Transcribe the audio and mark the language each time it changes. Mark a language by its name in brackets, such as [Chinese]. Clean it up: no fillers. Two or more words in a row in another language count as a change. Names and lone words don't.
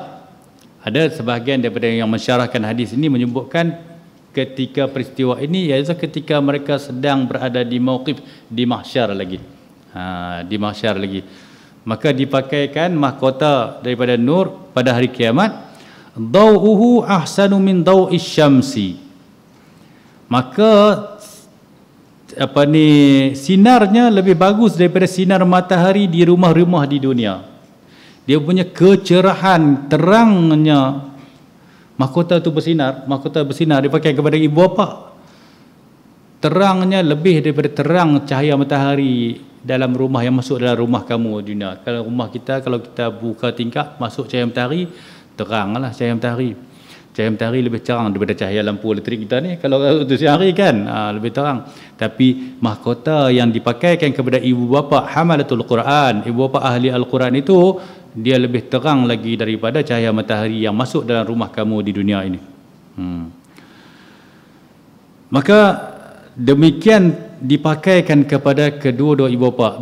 [Malay] Ada sebahagian daripada yang mensyarahkan hadis ini menyebutkan ketika peristiwa ini iaitu ketika mereka sedang berada di mauqif di mahsyar lagi. Di mahsyar lagi. Maka dipakaikan mahkota daripada nur pada hari kiamat. [Arabic] ضوءه أحسن من ضوء الشمس. [Malay] Maka sinarnya lebih bagus daripada sinar matahari di rumah-rumah di dunia. Dia punya kecerahan, terangnya mahkota itu bersinar, mahkota bersinar dipakai kepada ibu bapa. Terangnya lebih daripada terang cahaya matahari dalam rumah yang masuk dalam rumah kamu di dunia. Kalau rumah kita, kalau kita buka tingkap masuk cahaya matahari, teranglah cahaya matahari. Cahaya matahari lebih terang daripada cahaya lampu elektrik kita ni. Kalau untuk siang hari kan lebih terang. Tapi mahkota yang dipakaikan kepada ibu bapa [Arabic] حملة القرآن, [Malay] ibu bapa ahli Al-Quran itu, dia lebih terang lagi daripada cahaya matahari yang masuk dalam rumah kamu di dunia ini. Maka demikian dipakaikan kepada kedua-dua ibu bapa.